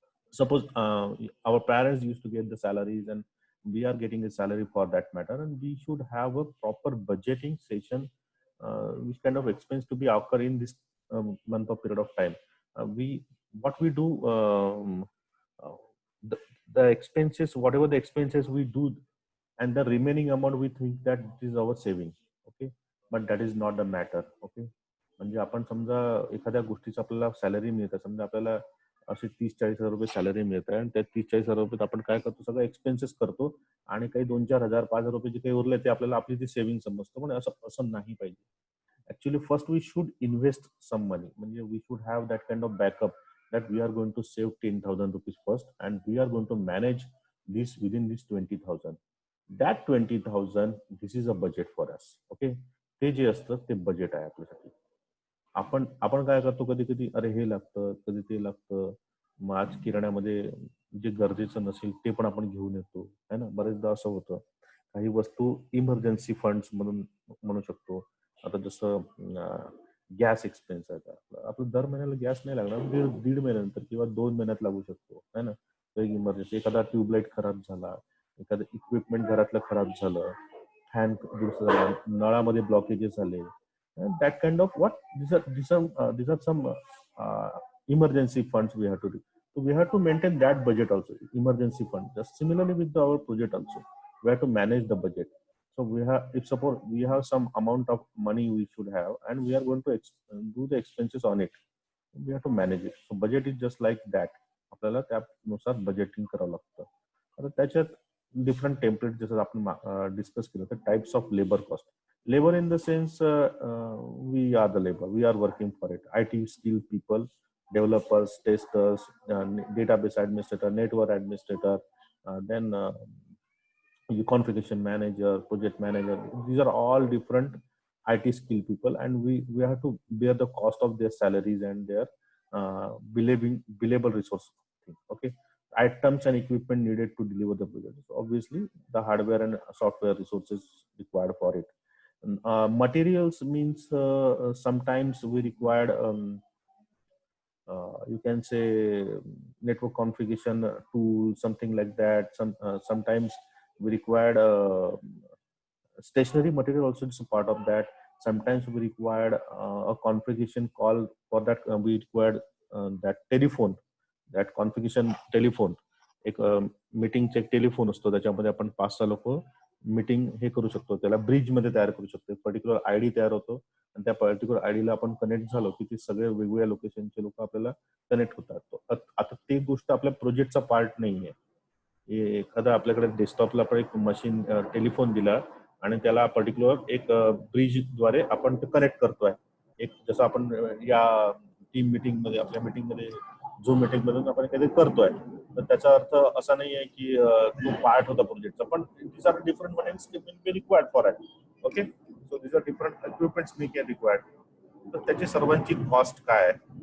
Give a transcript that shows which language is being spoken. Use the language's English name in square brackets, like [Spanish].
[English] Suppose our parents used to get the salaries, and we are getting a salary for that matter, and we should have a proper budgeting session, which kind of expense to be occur in this month of period of time. We what we do, uh, the, the expenses, whatever the expenses we do, and the remaining amount we think that it is our saving. Okay, but that is not the matter. [Marathi] Okay, म्हणजे आपण समजा एखाद्या गोष्टीचं आपल्याला salary मिळतं, समजा आपल्याला असे 30-40 हजार रुपये सॅलरी मिळते, आणि त्या 30-40 हजार रुपयात आपण काय करतो, सगळं एक्सपेन्सेस करतो, आणि काही 2-4 हजार 5,000 रुपये जे काही उरले ते आपल्याला आपली ती सेव्हिंग समजतो. पण असं असं नाही पाहिजे. [English] actually first we should invest some money, [Marathi] म्हणजे [English] We should have that kind of backup that we are going to save 10,000 rupees first, and we are going to manage this within this 20,000. That 20,000, this is a budget for us. [Marathi] Okay, ते जे असतं ते budget आहे आपल्यासाठी. आपण आपण काय करतो, कधी कधी अरे हे लागतं, कधी ते लागतं, मग आज किराण्यामध्ये जे गरजेचं नसेल ते पण आपण घेऊन येतो, है ना. बरेचदा असं होतं. काही वस्तू इमर्जन्सी फंड्स म्हणून म्हणू शकतो. आता जसं गॅस एक्सपेन्स आहे, आपलं दर महिन्याला गॅस नाही लागणार, दीड महिन्यानंतर किंवा 2 महिन्यात लागू शकतो, है ना. इमर्जन्सी, एखादा ट्यूबलाईट खराब झाला, एखादं इक्विपमेंट घरातलं खराब झालं, फॅन दुरुस्त झाला, नळामध्ये ब्लॉकेजेस झाले, [English] that kind of what these are some emergency funds we have to do. So we have to maintain that budget also, emergency fund. Just similarly with our project also, we have to manage the budget. So we have, if suppose we have some amount of money we should have, and we are going to do the expenses on it, we have to manage it. So budget is just like that. [Marathi] आपल्याला त्यानुसार budgeting करावं लागतं. आता त्याच्यात different template जसं आपण discuss केलं तर types of labour cost. [English] Labor in the sense, we are the labor, we are working for it. IT skilled people, developers, testers, database administrator, network administrator, then configuration manager, project manager. These are all different IT skilled people, and we have to bear the cost of their salaries and their billable resource. Okay, items and equipment needed to deliver the project. So obviously, the hardware and software resources required for it. Materials means sometimes we required you can say network configuration tool, something like that. Sometimes we required stationary material also is a part of that. Sometimes we required a configuration call for that. We required that telephone, that configuration telephone. [Marathi] एक मीटिंगचा एक telephone असतो, त्याच्यामध्ये आपण 5-6 लोक meeting हे करू शकतो, त्याला ब्रिज मध्ये तयार करू शकतो. पर्टिक्युलर आयडी तयार होतो, आणि त्या पर्टिक्युलर आयडीला आपण कनेक्ट झालो की ते सगळे वेगवेगळ्या लोकेशनचे लोक आपल्याला कनेक्ट होतात. आता ते गोष्ट आपल्या प्रोजेक्टचा पार्ट नाहीये. एखादा आपल्याकडे डेस्कटॉपला आपण एक मशीन टेलिफोन दिला, आणि त्याला पर्टिक्युलर एक ब्रिज द्वारे आपण ते कनेक्ट करतोय. एक जसं आपण या टीम मीटिंग मध्ये, आपल्या मीटिंग मध्ये, झूम मीटिंग मधून आपण काहीतरी करतोय, तर त्याचा अर्थ असा नाही आहे की तो पार्ट होता प्रोजेक्टचा, पण [English] these are different machines will be required for it. Okay, so these are different equipments we can required. [Marathi] तर त्याची सर्वांची कॉस्ट काय आहे?